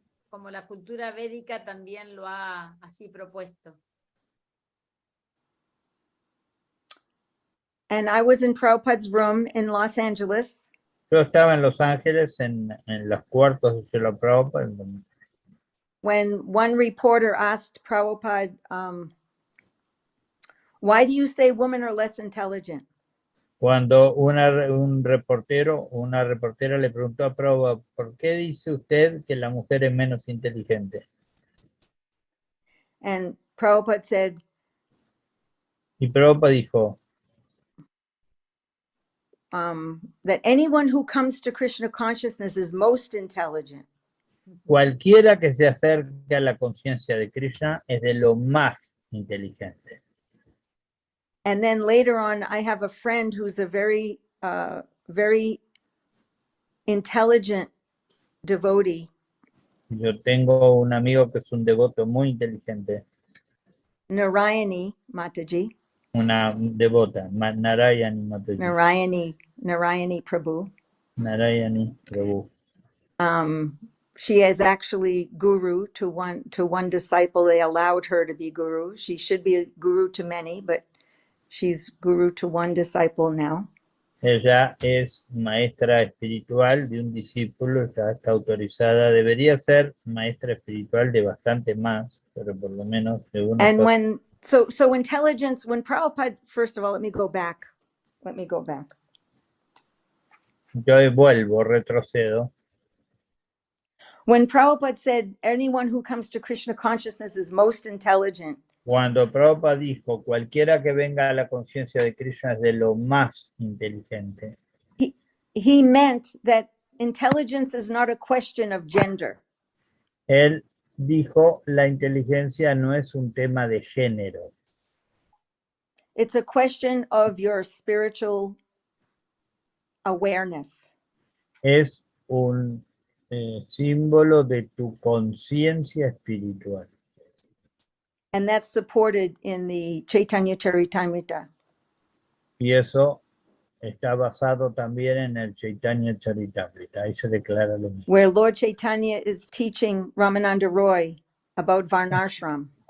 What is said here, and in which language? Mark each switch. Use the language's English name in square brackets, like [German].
[Spanish] Como la cultura védica también lo ha así propuesto. [English] And I was in Prabhupada's room in Los Angeles. [Spanish] Yo estaba en Los Ángeles en los cuartos de Srila Prabhupada. [English] When one reporter asked Prabhupada, why do you say women are less intelligent? [Spanish] Cuando un reportero o una reportera le preguntó a Prabhupada, ¿por qué dice usted que la mujer es menos inteligente? [English] And Prabhupada said, [Spanish] Y Prabhupada dijo, [English] that anyone who comes to Krishna consciousness is most intelligent. [Spanish] cualquiera que se acerque a la conciencia de Krishna es de lo más inteligente. [English] And then later on, I have a friend who's a very, very intelligent devotee. [Spanish] Yo tengo un amigo que es un devoto muy inteligente, [English] Narayani Mataji, [Spanish] una devota, Narayani Mataji. [English] Narayani Prabhu. [Spanish] Narayani Prabhu. [English] She is actually guru to one disciple. They allowed her to be guru. She should be a guru to many, but she's guru to one disciple now. [Spanish] Ella es maestra espiritual de un discípulo, está autorizada, debería ser maestra espiritual de bastante más, pero por lo menos de uno. [English] And when so intelligence, when Prabhupada, first of all, let me go back. [Spanish] Yo vuelvo, retrocedo. [English] When Prabhupada said, anyone who comes to Krishna consciousness is most intelligent, [Spanish] Cuando Prabhupada dijo, cualquiera que venga a la conciencia de Krishna es de lo más inteligente. [English] he meant that intelligence is not a question of gender. [Spanish] Él dijo, la inteligencia no es un tema de género, [English] It's a question of your spiritual awareness. [Spanish] es un símbolo de tu conciencia espiritual. [English] And that's supported in the Chaitanya Charitamrita. [Spanish] Y eso está basado también en el Chaitanya Charitamrita. Ahí se declara lo mismo. [English] Where Lord Chaitanya is teaching Ramananda Roy about Varnashram.